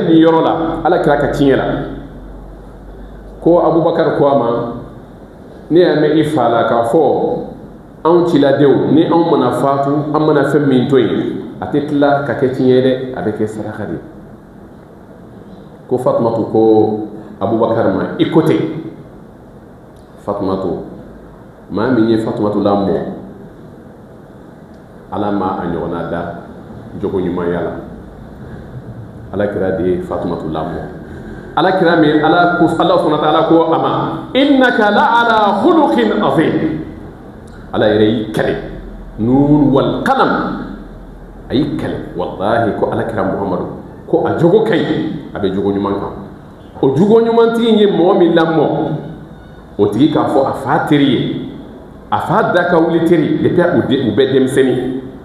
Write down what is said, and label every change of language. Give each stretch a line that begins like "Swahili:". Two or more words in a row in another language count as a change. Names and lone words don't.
Bambara: nin yɔrɔ la alakira ka tiɲɛ la ko abubakar ko a ma ne y'a mɛn i fa la k'a fɔ anw ciladenw ni anw mana fatu an mana fɛn min to yen a tɛ tila ka kɛ tiɲɛ dɛ a bɛ kɛ saraka de ko fatumatu ko abubakar ma i ko ten fatumatu maa min ye fatumatu lamɔ ala ma a ɲɔgɔnna da jogo ɲumanya la alakira de ye fatumatu lamɔ alakira min ala
Arabic: سبحانه وتعالى
Bambara: ko a ma
Arabic: إنك لعلى خلق عظيم
Bambara: ala yɛrɛ y'i kɛlɛ
Arabic: ن والقلم
Bambara: a y'i kɛlɛ wallahi ko alakira muhamadu ko a jogo ka ɲi a bɛ jogo ɲuman kan o jogo ɲumantigi ye mɔgɔ min lamɔ o tigi k'a fɔ a fa teri ye a fa da ka wuli teri depuis u bɛ denmisɛnnin